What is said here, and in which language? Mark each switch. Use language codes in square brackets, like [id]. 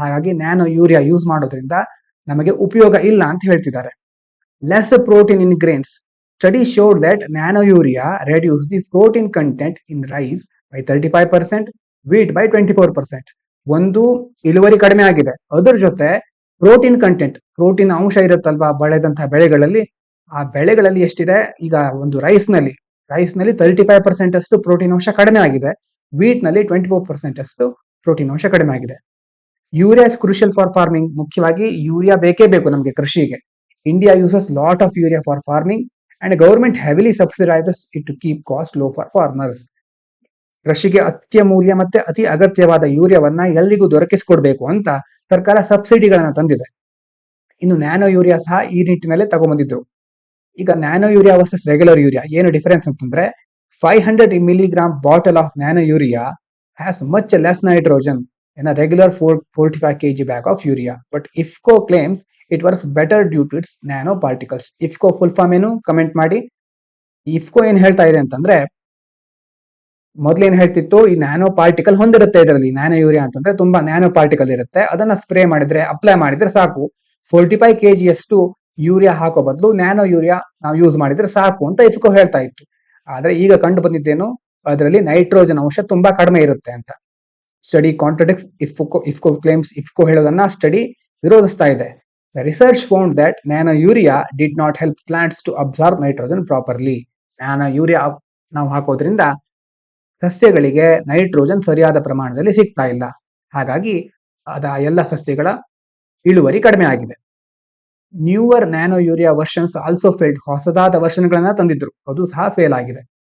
[kn] ಹಾಗಾಗಿ nano urea use ಮಾಡೋದ್ರಿಂದ ನಮಗೆ ಉಪಯೋಗ ಇಲ್ಲ ಅಂತ ಹೇಳ್ತಿದ್ದಾರೆ. [en] Less protein in grains. Study showed that nano urea reduced the protein content in rice by 35%, wheat by 24%. [kn] ಒಂದು ಇಳುವರಿ ಕಡಿಮೆ ಆಗಿದೆ, ಅದರ ಜೊತೆ ಪ್ರೋಟೀನ್ ಕಂಟೆಂಟ್, ಪ್ರೋಟೀನ್ ಅಂಶ ಇರುತ್ತಲ್ವಾ ಬೆಳೆದಂತಹ ಬೆಳೆಗಳಲ್ಲಿ, ಆ ಬೆಳೆಗಳಲ್ಲಿ ಎಷ್ಟಿದೆ, ಈಗ ಒಂದು ರೈಸ್ ನಲ್ಲಿ 35% ಅಷ್ಟು ಪ್ರೋಟೀನ್ ಅಂಶ ಕಡಿಮೆ ಆಗಿದೆ, ವೀಟ್ ನಲ್ಲಿ 24% ಅಷ್ಟು ಪ್ರೋಟೀನ್ ಅಂಶ ಕಡಿಮೆ ಆಗಿದೆ. [en] Urea is crucial for farming. [kn] ಮುಖ್ಯವಾಗಿ ಯೂರಿಯಾ ಬೇಕೇ ಬೇಕು ನಮಗೆ ಕೃಷಿಗೆ. [en] India uses lot of urea for farming and government heavily subsidizes it to keep cost low for farmers. [kn] ಕೃಷಿಗೆ ಅತ್ಯಮೂಲ್ಯ ಮತ್ತೆ ಅತಿ ಅಗತ್ಯವಾದ ಯೂರಿಯಾವನ್ನ ಎಲ್ರಿಗೂ ದೊರಕಿಸಿಕೊಡ್ಬೇಕು ಅಂತ ಸರ್ಕಾರ ಸಬ್ಸಿಡಿಗಳನ್ನ ತಂದಿದೆ. ಇನ್ನು ನ್ಯಾನೋ ಯೂರಿಯಾ ಸಹ ಈ ನಿಟ್ಟಿನಲ್ಲೇ ತಗೊಂಡ್ಬಂದಿದ್ರು. [en] ಈಗ nano urea versus regular urea [kn] ಏನು ಡಿಫರೆನ್ಸ್ ಅಂತಂದ್ರೆ, [en] 500 milligram bottle of nano urea has much less nitrogen in a regular 45 kg bag of urea, but IFFCO claims it works better due to its nano particles. [kn] IFFCO full form ಏನು comment ಮಾಡಿ. IFFCO ಏನ್ ಹೇಳ್ತಾ ಇದೆ ಅಂತಂದ್ರೆ, ಮೊದಲೇನ್ ಹೇಳ್ತಿತ್ತು, ಈ nano particle ಹೊಂದಿರುತ್ತೆ ಇದರಲ್ಲಿ. Nano urea ಅಂತಂದ್ರೆ ತುಂಬಾ ನ್ಯಾನೋ ಪಾರ್ಟಿಕಲ್ ಇರುತ್ತೆ, ಅದನ್ನ ಸ್ಪ್ರೇ ಮಾಡಿದ್ರೆ, ಅಪ್ಲೈ ಮಾಡಿದ್ರೆ ಸಾಕು, 45 kg ಅಷ್ಟು ಯೂರಿಯಾ ಹಾಕೋ ಬದಲು ನ್ಯಾನೋ ಯೂರಿಯಾ ನಾವು ಯೂಸ್ ಮಾಡಿದ್ರೆ ಸಾಕು ಅಂತ IFFCO ಹೇಳ್ತಾ ಇತ್ತು. ಆದ್ರೆ ಈಗ ಕಂಡು ಬಂದಿದ್ದೇನು, ಅದರಲ್ಲಿ ನೈಟ್ರೋಜನ್ ಅಂಶ ತುಂಬಾ ಕಡಿಮೆ ಇರುತ್ತೆ ಅಂತ. [en] Study contradicts IFFCO claims. [kn] IFFCO ಹೇಳೋದನ್ನ ಸ್ಟಡಿ ವಿರೋಧಿಸ್ತಾ ಇದೆ. [en] The research found that nano urea did not help plants to absorb nitrogen properly. [kn] Nano urea ನಾವು ಹಾಕೋದ್ರಿಂದ ಸಸ್ಯಗಳಿಗೆ ನೈಟ್ರೋಜನ್ ಸರಿಯಾದ ಪ್ರಮಾಣದಲ್ಲಿ ಸಿಗ್ತಾ ಇಲ್ಲ, ಹಾಗಾಗಿ ಎಲ್ಲ ಸಸ್ಯಗಳ ಇಳುವರಿ ಕಡಿಮೆ ಆಗಿದೆ. [en] Newer nano urea versions also failed. [kn] ಹೊಸದಾದ ವರ್ಷನ್ಗಳನ್ನ ತಂದಿದ್ರು, ಅದು ಸಹ ಫೇಲ್ ಆಗಿದೆ.